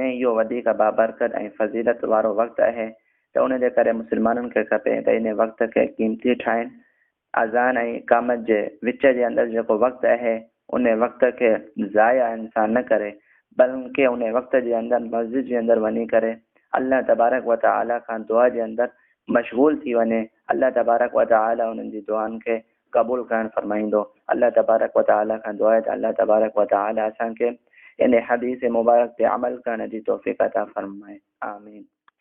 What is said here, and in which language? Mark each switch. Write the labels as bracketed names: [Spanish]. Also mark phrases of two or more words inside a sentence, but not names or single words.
[Sindhi] इहो वधीक बाबरकत ऐं फज़ीलत वारो वक़्तु आहे त उन जे करे मुस्लमाननि खे खपे त इन वक़्त खे क़ीमती ठाहिनि। अज़ान ऐं इकामत जे विच जे अंदरि जेको वक़्तु आहे उन वक़्त खे ज़ाया इंसान न करे, बल्कि उन वक़्त जे अंदरि मस्जिद जे अंदरि वञी करे [Arabic] الله تبارك وتعالى [Sindhi] खां दुआ जे अंदरि मशगूल थी वञे। [Arabic] الله تبارك وتعالى [Sindhi] उन्हनि जी दुआनि खे क़बूल करणु फरमाईंदो। [Arabic] الله تبارك وتعالى [Sindhi] खां दुआ आहे त [Arabic] الله تبارك وتعالى [Sindhi] असांखे इन हदीस मुबारक ते अमल करण जी तौफ़ीक़ अता फरमाए। आमीन।